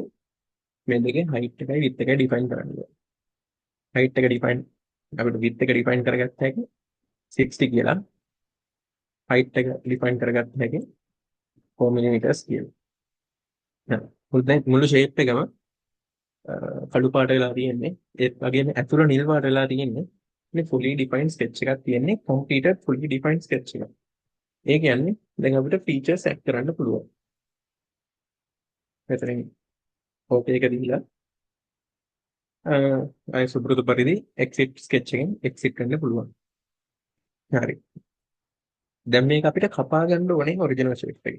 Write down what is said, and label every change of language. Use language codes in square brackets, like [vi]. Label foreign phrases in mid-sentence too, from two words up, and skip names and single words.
[si] මේ දෙකේ height එකයි width එකයි define කරන්න ඕනේ. height එක define අපිට width එක define කරගත්ත හැකි 60 කියලා. height එක define කරගත්ත හැකි 4 millimeters කියලා. දැන් මුළු shape එකම කළු පාට වෙලා තියෙන්නේ. ඒත් වගේම ඇතුළ නිල් පාට වෙලා තියෙන්නේ. මේ [en] fully defined sketch [si] එකක් තියෙන්නේ. [en] completed fully defined sketch [si] එකක්. ඒ කියන්නේ දැන් අපිට [en] features add [si] කරන්න පුළුවන්. මෙතනින් ඕකේ එක දීලා අය සුපුරුදු පරිදි [en] exit sketch [si] එකෙන් exit වෙන්න පුළුවන්. හරි. දැන් මේක අපිට කපා ගන්න ඕනේ [en] original shape [si] එකේ.